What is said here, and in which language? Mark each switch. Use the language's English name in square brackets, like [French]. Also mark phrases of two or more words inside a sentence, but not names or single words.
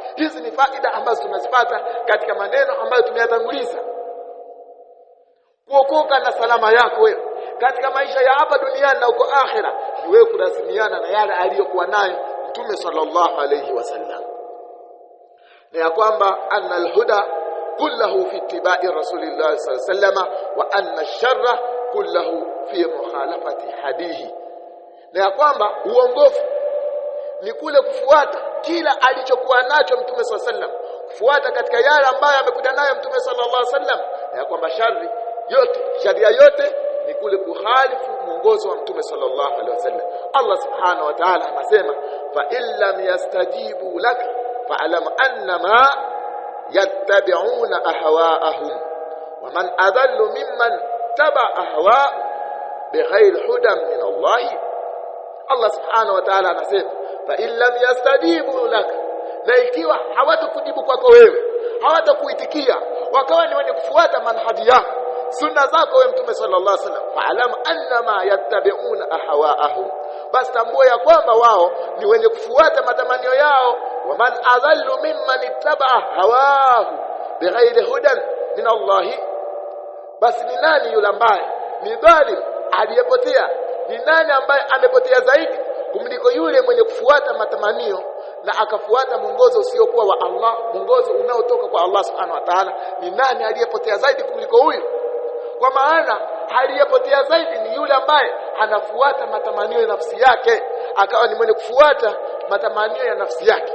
[Swahili] Hizi ni faida ambazo tunazipata katika maneno ambayo tumeyatanguliza. Kuokoka na salama yako wewe katika maisha ya hapa duniani na huko akhera ni wewe kulazimiana na yale aliyokuwa nayo mtume [Arabic] صلى الله عليه وسلم. [Swahili] Na ya kwamba [Arabic] أن الهدى كله في اتباع رسول الله صلى الله عليه وسلم وأن الشر كله في مخالفة هذه. [Swahili] Na ya kwamba uongofu ni kule kufuata kila alichokuwa nacho mtume [Arabic] صلى الله عليه وسلم, [Swahili] kufuata katika yale ambayo amekuja nayo mtume [Arabic] صلى الله عليه وسلم. [Swahili] Na ya kwamba shari yote, sharia yote ni kule kukhalifu mwongozo wa mtume [Arabic] صلى الله عليه وسلم. الله سبحانه وتعالى anasema فإن لم يستجيبوا لك فاعلم أنما يتبعون أهواءهم ومن أضل ممن اتبع أهواءه بغير هدى من الله. الله سبحانه وتعالى [Swahili] anasema [Arabic] فإن لم يستجيبوا لك, [Swahili] na ikiwa hawatakujibu kwako wewe, hawatakuitikia wakawa ni wenye kufuata manhaji yako, sunna zako wewe mtume [Arabic] صلى الله عليه وسلم, فاعلم أنما يتبعون أهواءهم, [Swahili] basi tambua ya kwamba wao ni wenye kufuata matamanio yao. [Arabic] ومن أضل ممن اتبع هواه بغير هدى من الله, [Swahili] basi ni nani yule ambaye ni dhalim aliyepotea? Ni nani ambaye amepotea zaidi kumliko yule mwenye kufuata matamanio na akafuata mwongozo usiokuwa wa Allah, mwongozo unaotoka kwa [Arabic] الله سبحانه وتعالى? [Swahili] Ni nani aliyepotea zaidi kumliko huyo? Kwa maana aliyepotea zaidi ni yule ambaye anafuata matamanio ya nafsi yake, akawa ni mwenye kufuata matamanio ya nafsi yake.